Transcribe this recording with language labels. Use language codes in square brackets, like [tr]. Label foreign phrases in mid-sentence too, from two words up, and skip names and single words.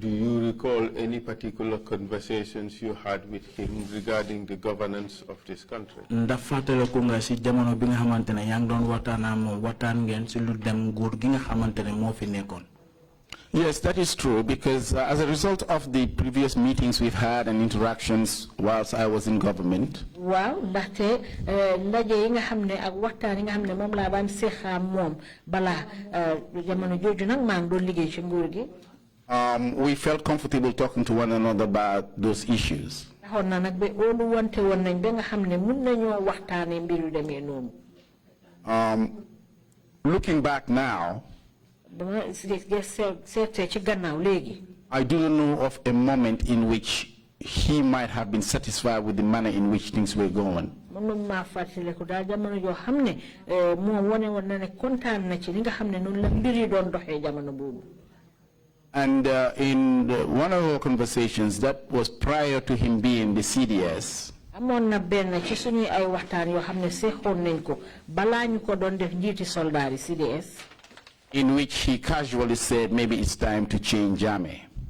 [en] you recall any particular conversations you had with him regarding the governance of this country? Yes, that is true, because as a result of the previous meetings we've had and interactions whilst I was in government, [wo] waaw ndaxte ndaje yi nga xam ne ak waxtaan yi nga xam ne moom laa daan seexaa moom balaa jamono jooju nag maa ngi doon liggéey ci nguur gi. [en] We felt comfortable talking to one another about those issues. [wo] taxoon na nag ba óolu wante woon nañ ba nga xam ne mun nañoo waxtaanee mbir yu demee noonu. [en] Looking back now, I do not know of a moment in which he might have been satisfied with the manner in which things were going. And in one of our conversations, that was prior to him being the CDS, in which he casually said maybe it's time to change Jammeh.